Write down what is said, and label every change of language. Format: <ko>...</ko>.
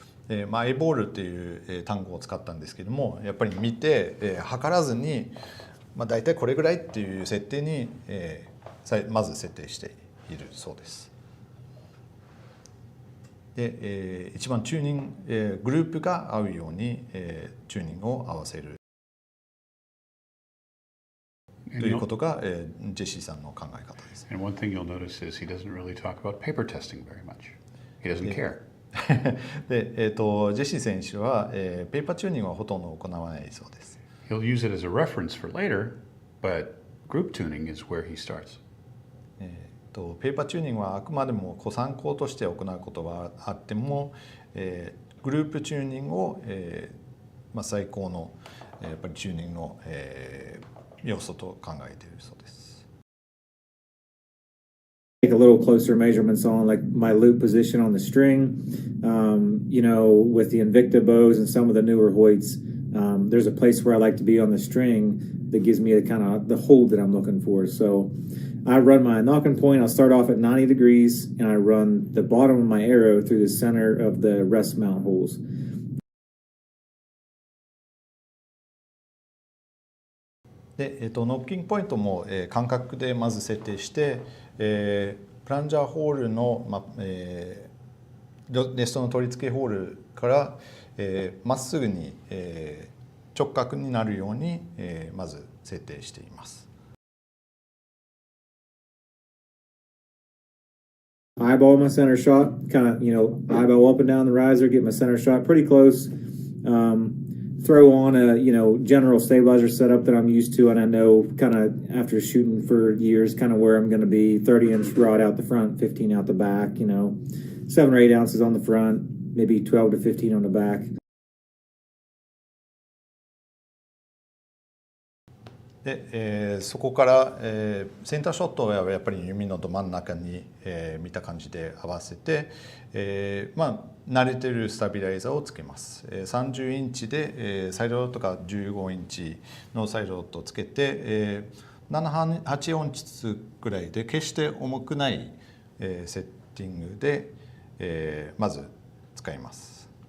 <ja>エボールっていう単語を使ったんですけども、やっぱり見て、測らずに、大体これぐらいっていう設定に、まず設定しているそうです。で、一番チューニング、グループが合うように、チューニングを合わせるということが、ジェシーさんの考え方です。</ja> <en>And one thing you'll notice is he doesn't really talk about paper testing very much. He doesn't care.</en> <ja>で、ジェシー選手は、ペーパーチューニングはほとんど行わないそうです。</ja> <en>He'll use it as a reference for later, but group tuning is where he starts.</en> <ja>ペーパーチューニングはあくまでも参考として行うことはあっても、グループチューニングを、最高のやっぱりチューニングの、要素と考えているそうです。</ja> <en>Take a little closer measurements on like my loop position on the string, with the Invicta bows and some of the newer Hoyts. There's a place where I like to be on the string that gives me a kind of the hold that I'm looking for. So I run my knocking point. I'll start off at 90 degrees and I run the bottom of my arrow through the center of the rest mount holes.</en> <ja>で、ノッキングポイントも、感覚でまず設定して、プランジャーホールの、レストの取り付けホールからまっすぐに、直角になるように、まず設定しています。</ja> <en>Eyeball my center shot, kind of, eyeball up and down the riser, get my center shot pretty close. Throw on a, general stabilizer setup that I'm used to, and I know kind of after shooting for years, kind of where I'm going to be. 30-inch rod out the front, 15 out the back, 7 or 8 ounces on the front, maybe 12 to 15 on the back.</en> <ja>で、そこから、センターショットはやっぱり弓のど真ん中に、見た感じで合わせて、慣れてるスタビライザーをつけます。 30インチで、サイドロットが15インチのサイドロットをつけて、7、8音質ぐらいで決して重くない、セッティングで、まず使います。</ja>